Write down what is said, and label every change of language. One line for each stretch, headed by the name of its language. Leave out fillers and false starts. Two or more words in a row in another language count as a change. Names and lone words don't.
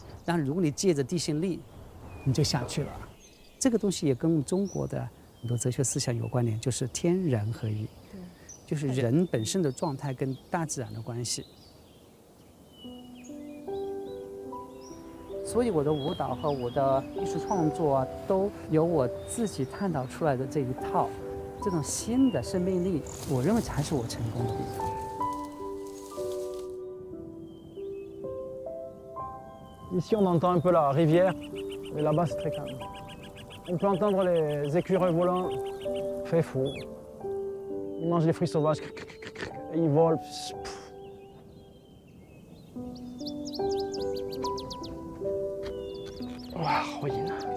Chinese: 但如果你借着地心力，你就下去了。这个东西也跟我们中国的很多哲学思想有关联，就是天人合一，就是人本身的状态跟大自然的关系。所以我的舞蹈和我的艺术创作啊，都有我自己探讨出来的这一套，这种新的生命力，我认为才是我成功的地方。
French: Ici, on entend un peu la rivière, mais là-bas, c'est très calme. On peut entendre les écureuils volants. Fait fou. Ils mangent les fruits sauvages. Et ils volent. Oh, ruine.